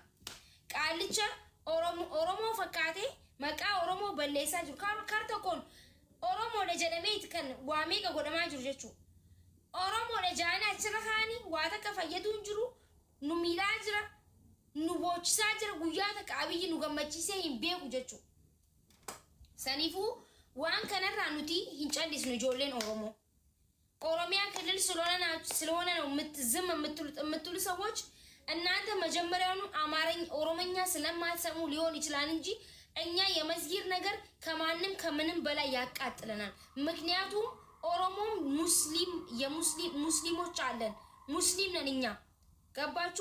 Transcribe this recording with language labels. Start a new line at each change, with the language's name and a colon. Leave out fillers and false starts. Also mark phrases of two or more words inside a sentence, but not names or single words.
Oromo: Qaalicha oromoo fakkaatee maqaa oromoo balleessaa jiru kar tokkoon oromoodha jedhamee kan waa meeqa godhamaa jiru jechuudha. Oromoodha jaana achirra kaanii waa takka fayyaduu hin jiru nu miidhaa jira nu boochisaa jira guyyaa takka abiyyi nu gammachiisee hin beeku jechuudha. Saniifuu waan kanarraa nuti hin callisnu ijoolleen oromoo.
Amharic: ኦሮሚያ ክልል ስለሆነ ነው ዝም የምትሉ ሰዎች እናንተ መጀመሪያውኑ አማርኛ ኦሮሞኛ ስለማትሰሙ ሊሆን ይችላል እንጂ እኛ የመስጊድ ነገር ከምንም በላይ ያቃጥለናል። ምክንያቱም ኦሮሞም ሙስሊሞች አለን ሙስሊም ነን እኛ ገባችሁ?